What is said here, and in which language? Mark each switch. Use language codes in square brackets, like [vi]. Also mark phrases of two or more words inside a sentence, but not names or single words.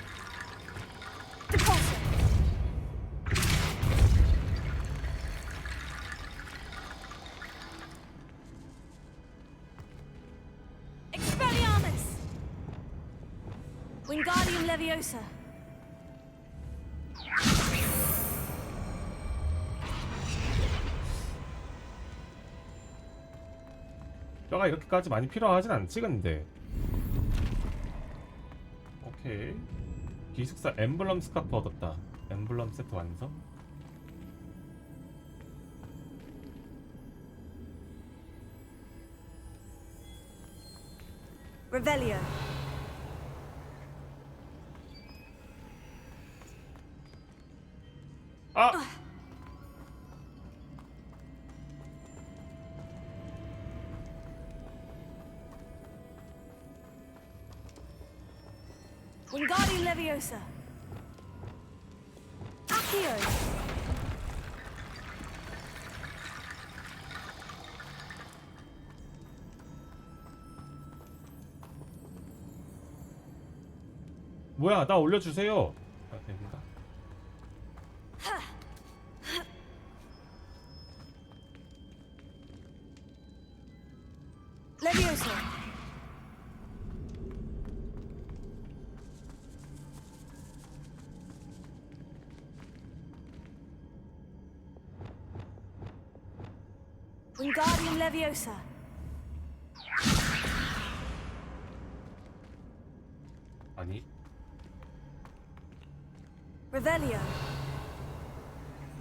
[ko] Expelliarmus. Wingardium Leviosa. 뼈가 이렇게까지 많이 필요하진 않지 근데. 오케이. 기숙사 엠블럼 스카프 얻었다. 엠블럼 세트 완성. Revelio. 아! Wingardium Leviosa. Accio. 뭐야, 나 올려주세요. 아, 됩니다. Leviosa. Wingardium Leviosa. 아니. Revelio.